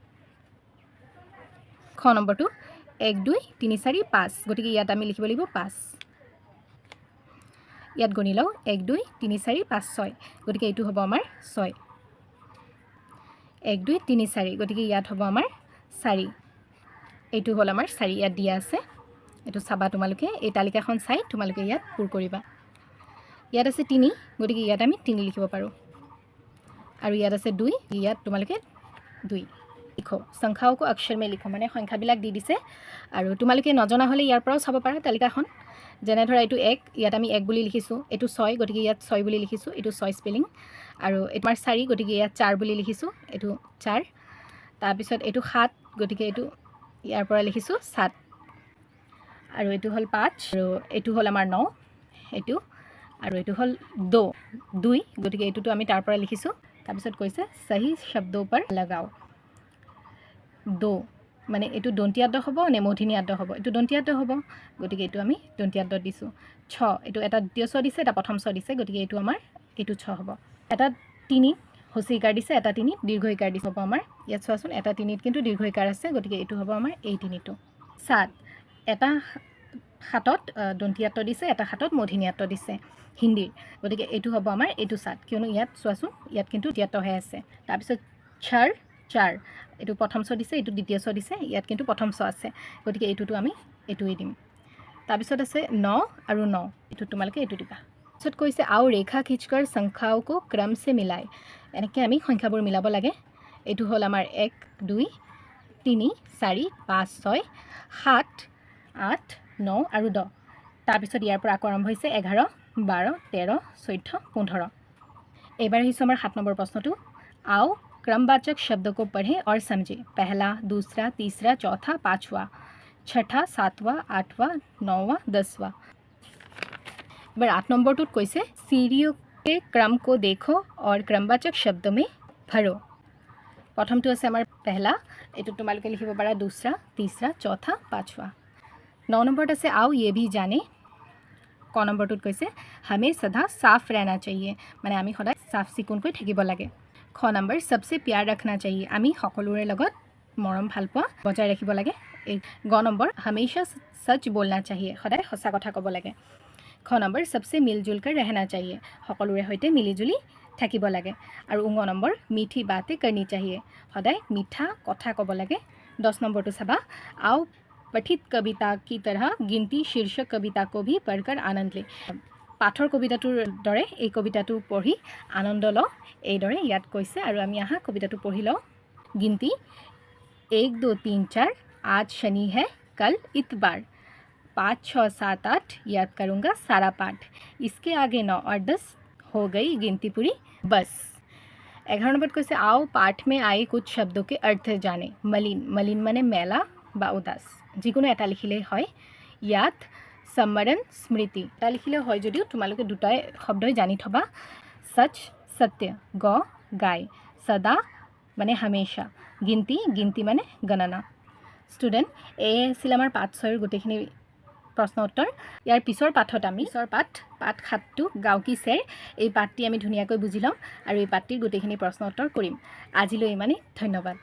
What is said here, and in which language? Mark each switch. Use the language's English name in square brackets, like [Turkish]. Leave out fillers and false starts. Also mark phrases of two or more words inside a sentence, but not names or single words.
[Assamese] খ নম্বৰটো 1 2 3 4 5 গতিকে ইয়াত আমি লিখিব লাগিব 5 ইয়াত গনি লও 1 2 3 4 5 6 গতিকে এইটো হ'ব আমাৰ 6 1 2 3 4 গতিকে ইয়াত হ'ব আমাৰ 4 এইটো হল আমাৰ 4 ইয়াত দিয়া আছে এটো চাবা তোমালোকে এই তালিকাখন চাই তোমালোকে ইয়াত পুৰ কৰিবা ইয়াত আছে 3 গতিকে ইয়াত আমি 3 লিখিব পাৰো আৰু ইয়াত আছে 2 ইয়াত তোমালোকে 2 লিখো [Hindi] संख्याओं को अक्षर में लिखो [Assamese] মানে সংখ্যাবিলাক দি দিছে আৰু তোমালোকে নজনা হলে ইয়াৰ পৰাও চাব পাৰা তালিকাখন যেনে ধৰা এটো 1 ইয়াত আমি 1 বুলি লিখিছো এটো 6 গতিকে ইয়াত 6 বুলি লিখিছো এটো 6 স্পেলিং আৰু এটাৰ 4 গতিকে ইয়াত 4 বুলি লিখিছো এটো 4 তাৰ পিছত এটো 7 গতিকে এটো ইয়াৰ পৰা লিখিছো 7 আৰু এটো হল 5 আৰু এটো হল আমাৰ 9 এটো আৰু এটো হল 2 গতিকে এটোটো আমি তাৰ পৰা লিখিছো তাৰ পিছত কৈছে [Hindi] सही शब्दों पर लगाओ [Assamese] 2 মানে এটো দন্তিয়াদ হ'ব নে মধিনিয়াদ হ'ব এটো দন্তিয়াদ হ'ব গতিকে এটো আমি দন্তিয়াদ দিছো 6 এটো এটা দ্বিতীয় ছ দিছে এটা প্ৰথম ছ দিছে গতিকে এটো আমাৰ এটো 6 হ'ব এটা 3 হসিকাৰ দিছে এটা 3 দীৰ্ঘইকাৰ দিছে হ'ব আমাৰ ইয়াত চোৱাচোন এটা 3 কিন্তু দীৰ্ঘইকাৰ আছে গতিকে এটো হ'ব আমাৰ এই 3টো 7 এটা হাতত দন্তিয়াদ দিছে এটা হাতত মধিনিয়াদ দিছে হিন্দীৰ গতিকে এটো হ'ব আমাৰ এটো 7 কিয়নো ইয়াত চোৱাচোন ইয়াত কিন্তু তিয়াত হৈ আছে তাৰ পিছত 4 এটো প্ৰথম ছ দিছে এটো দ্বিতীয় ছ দিছে ইয়াত কিন্তু প্ৰথম ছ আছে গতিকে এটোটো আমি এটোই দিম তাৰ পিছত আছে 9 আৰু 9 এটো তোমালোকে এটো দিবা পিছত কৈছে আও ৰেখা [Hindi] खींचकर संख्याओं को क्रम से मिलाए [Assamese] এনেকৈ আমি সংখ্যাবোৰ মিলাব লাগে এটো হল আমাৰ 1 2 3 4 5 6 7 8 9 আৰু 10 তাৰ পিছত ইয়াৰ পৰা আকৌ আৰম্ভ হৈছে 11 12 13 14 15 এবাৰ আহিছো আমাৰ 7 নম্বৰ প্ৰশ্নটো আও [Hindi] क्रमवाचक शब्दों को पढ़ें और समझें पहला दूसरा तीसरा चौथा पांचवा छठा सातवां आठवां नौवां 10वां बार 8 नंबर टूट कैसे सीढ़ियों के क्रम को देखो और क्रमवाचक शब्दों में भरो [Assamese] প্ৰথমটো আছে আমাৰ পেহলা, এইটো তোমালোকে লিখিব পাৰা [Hindi] दूसरा, तीसरा, चौथा, पाँचवाँ। 9 [Assamese] নম্বৰত আছে [Hindi] आओ ये भी जाने। [Assamese] ক নম্বৰটোত কৈছে [Hindi] हमें सदा साफ रहना चाहिए, [Assamese] মানে আমি সদায় চাফ চিকুণকৈ থাকিব লাগে। খ নম্বৰ [Hindi] सबसे प्यार रखना चाहिए, [Assamese] আমি সকলোৰে লগত মৰম ভাল পোৱা বজাই ৰাখিব লাগে। এই গ নম্বৰ [Hindi] हमेशा सच बोलना चाहिए, [Assamese] সদায় সঁচা কথা ক'ব লাগে। খ নম্বৰ [Hindi] सबसे मिलजुल कर रहना चाहिए, [Assamese] সকলোৰে সৈতে মিলিজুলি থাকিব লাগে। আৰু ঙ নম্বৰ [Hindi] मीठी बातें करनी चाहिए, [Assamese] সদায় মিঠা কথা ক'ব লাগে। 10 নম্বৰটো চাবা [Hindi] आओ पठित कविता की तरह गिनती शीर्षक कविता को भी पढ़कर आनंद ले, [Assamese] পাঠৰ কবিতাটোৰ দৰে এই কবিতাটো পঢ়ি আনন্দ লওঁ, এইদৰে ইয়াত কৈছে। আৰু আমি আহা কবিতাটো পঢ়ি লওঁ। [Hindi] गिनती 1 2 3 4, आज शनि है कल इतवार, 5 6 7 8 याद करूँगा सारा पाठ, इसके आगे 9 और 10 हो गई गिनती पूरी बस। 11 [Assamese] নম্বৰত কৈছে [Hindi] आओ पाठ में आए कुछ शब्दों के अर्थ जाने। मलिन, मलिन [Assamese] মানে মেলা বা উদাস, যিকোনো এটা লিখিলেই হয়। ইয়াত [Hindi] सम्मरण स्मृति [Assamese] এটা লিখিলেও হয়, যদিও তোমালোকে দুটাই শব্দই জানি থবা। [Hindi] सच सत्य, ग गाय, सदा মানে हमेशा, गिनती गिनती মানে গণনা। [Assamese] ষ্টুডেণ্ট, এই আছিল আমাৰ পাঠ 6ৰ গোটেইখিনি প্ৰশ্ন উত্তৰ। ইয়াৰ পিছৰ পাঠত আমি পাঠ 7টো গাঁও কি চেৰ, এই পাঠটি আমি ধুনীয়াকৈ বুজি ল'ম আৰু এই পাঠটিৰ গোটেইখিনি প্ৰশ্ন উত্তৰ কৰিম। আজিলৈ ইমানেই, ধন্যবাদ।